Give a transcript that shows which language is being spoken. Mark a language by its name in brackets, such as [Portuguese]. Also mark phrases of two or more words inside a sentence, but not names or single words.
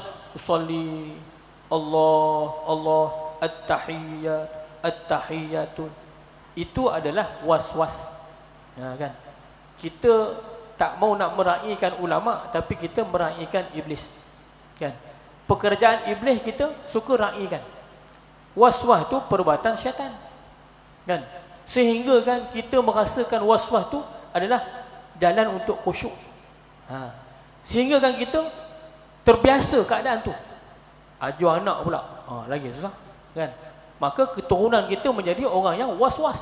[Arabic] أصلي، الله، التحيات. [Malay] Itu adalah was-was. Kan? Kita tak mau nak meraihkan ulama, tapi kita meraihkan iblis. Kan? Pekerjaan iblis kita suka raihkan. Was-was tu perbuatan syaitan. Kan? Sehingga kan kita merasakan was-was tu adalah jalan untuk khusyuk. Sehingga kan kita terbiasa keadaan tu. Ajar anak pula, lagi susah. Kan? Maka keturunan kita menjadi orang yang was-was.